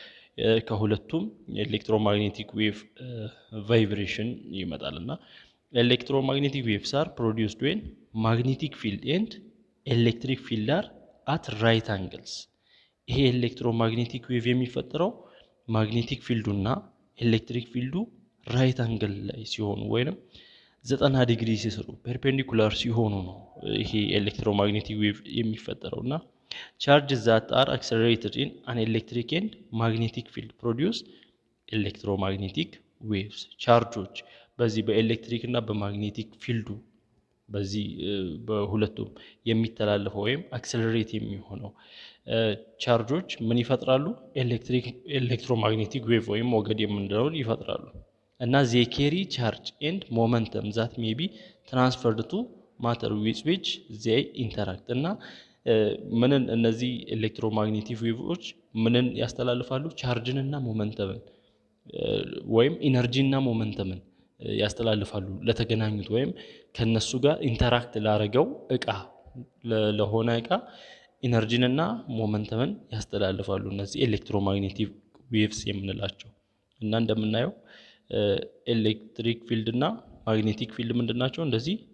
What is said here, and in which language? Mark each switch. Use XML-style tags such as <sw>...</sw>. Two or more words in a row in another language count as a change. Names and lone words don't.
<en>ከሁለቱም electromagnetic wave vibration ይመጣልና electromagnetic waves are produced when magnetic field and electric field are at right angles።</en> <am>ይሄ</am> <en>electromagnetic wave</en> <am>የሚፈጠረው ማግኔቲክ ፊልዱና ኤሌክትሪክ ፊልዱ</am> <en>right angle</en> <am>ላይ ሲሆኑ ወይንም 90 ዲግሪ ሲሰሩ ፐርፔንዲኩላር ሲሆኑ ነው ይሄ</am> <en>electromagnetic wave</en> <am>የሚፈጠረውና</am> <en>charges that are accelerated in an electric and magnetic field produce electromagnetic waves።</en> <am>ቻርጆች በዚህ በኤሌክትሪክ እና በማግኔቲክ ፊልዱ በዚህ በሁለቱም የሚተላለፈው ወይም አክሰለሬት የሚሆነው ቻርጆች ምን ይፈጥራሉ?</am> <en>electromagnetic wave</en> <am>ወይም ሞገድ የምንለውን ይፈጥራሉ። እና</am> <en>they carry charge and momentum that may be transferred to matter with which they interact።</en> <am>እና ምንን እነዚህ ኤሌክትሮማግኔቲክ ዌቮች ምንን ያስተላልፋሉ? ቻርጅን እና ሞመንተምን ወይም ኢነርጂ እና ሞመንተምን ያስተላልፋሉ ለተገናኙት ወይም ከነሱ ጋር ኢንተራክት ላረገው እቃ ለሆነ እቃ ኢነርጂን እና ሞመንተምን ያስተላልፋሉ እነዚህ</am> <en>electromagnetic waves</en> <am>የምንላቸው። እና እንደምናየው</am> <en>electric field</en> <am>እና</am> <en>magnetic field</en> <am>ምንድናቸው?</am>